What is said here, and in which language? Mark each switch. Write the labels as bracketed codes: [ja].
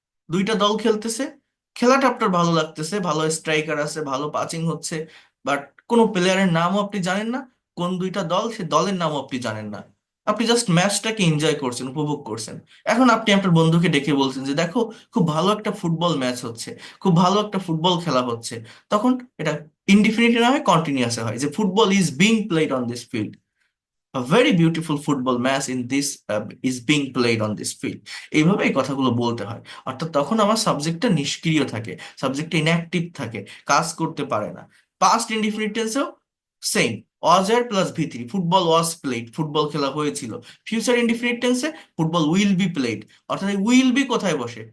[bn] দুইটা দল খেলতেছে, খেলাটা আপনার ভালো লাগতেছে, ভালো স্ট্রাইকার আছে, ভালো পাচিং হচ্ছে, বাট কোনো প্লেয়ারের নামও আপনি জানেন না, কোন দুইটা দল সে দলের নামও আপনি জানেন না। আপনি জাস্ট ম্যাচটাকে এনজয় করছেন, উপভোগ করছেন। এখন আপনি আপনার বন্ধুকে ডেকে বলছেন যে দেখো, খুব ভালো একটা ফুটবল ম্যাচ হচ্ছে, খুব ভালো একটা ফুটবল খেলা হচ্ছে। তখন এটা ইনডিফিনিট না হয় কন্টিনিউয়াসে হয়, যে [en] Football is being played on this field. A very beautiful football match in this is being played on this field. [bn] এইভাবে এই কথাগুলো বলতে হয়। অর্থাৎ তখন আমার সাবজেক্টটা নিষ্ক্রিয় থাকে, সাবজেক্টটা ইনঅ্যাক্টিভ থাকে, কাজ করতে পারে না। Past indefinite টেন্সেও same, was আর plus V three, [en] football was played, [bn] football খেলা হয়েছিল। ফিউচার ইনডিফিনিট টেন্সে [en] football will be played, [bn] অর্থাৎ এই উইল বি কোথায় বসে?